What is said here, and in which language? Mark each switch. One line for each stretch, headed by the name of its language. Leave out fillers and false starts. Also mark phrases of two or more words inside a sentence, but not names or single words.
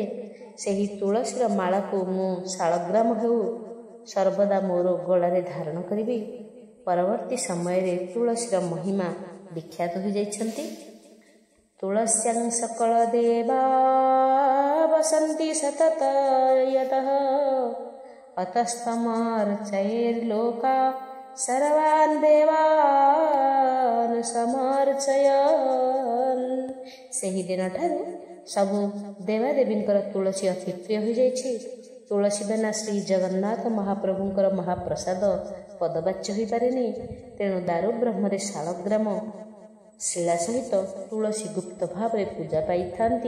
Odia: ସେହି ତୁଳସୀର ମାଳକୁ ମୁଁ ଶାଳଗ୍ରାମ ହେଉ ସର୍ବଦା ମୋର ଗଳାରେ ଧାରଣ କରିବି। ପରବର୍ତ୍ତୀ ସମୟରେ ତୁଳସୀର ମହିମା ବିଖ୍ୟାତ ହୋଇଯାଇଛନ୍ତି।
Sanskrit: ତୁଳସ୍ୟାଂ ସକଳ ଦେବା ବସନ୍ତି ସତତ ୟତଃ ଅତସ୍ତମର୍ଚୟୈର୍ଲୋକା सर्वान् देवान् समर्चयन्।
Odia: ସେହି ଦିନଠାରୁ ସବୁ ଦେବାଦେବୀଙ୍କର ତୁଳସୀ ଅତି ପ୍ରିୟ ହୋଇଯାଇଛି। ତୁଳସୀ ବିନା ଶ୍ରୀ ଜଗନ୍ନାଥ ମହାପ୍ରଭୁଙ୍କର ମହାପ୍ରସାଦ ପଦବାଚ୍ୟ ହୋଇପାରେନି। ତେଣୁ ଦାରୁ ବ୍ରହ୍ମରେ ଶାଳଗ୍ରାମ ଶିଳା ସହିତ ତୁଳସୀ ଗୁପ୍ତ ଭାବରେ ପୂଜା ପାଇଥାନ୍ତି।